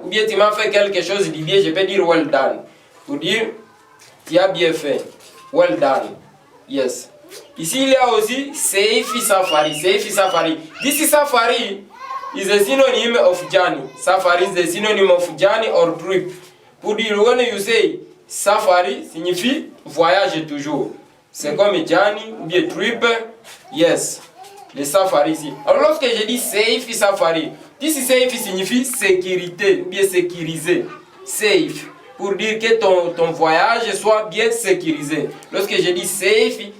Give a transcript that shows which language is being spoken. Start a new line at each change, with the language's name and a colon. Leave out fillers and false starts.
French: Ou bien tu m'as fait quelque chose de bien, je peux dire
English: well done.
French: Pour dire tu as bien fait,
English: well done.
French: Yes. Ici il y a aussi Seifi Safari. Seifi Safari.
English: This safari is a synonym of journey. Safari is a synonym of journey or trip.
French: Pour dire
English: when you say safari
French: signifie voyage toujours. C'est comme journey ou bien trip. Yes. Le safari ici. Alors lorsque je dis Seifi Safari,
English: this safe
French: signifie sécurité ou bien sécurisé. Safe. Pour dire que ton voyage soit bien sécurisé. Lorsque je dis safe,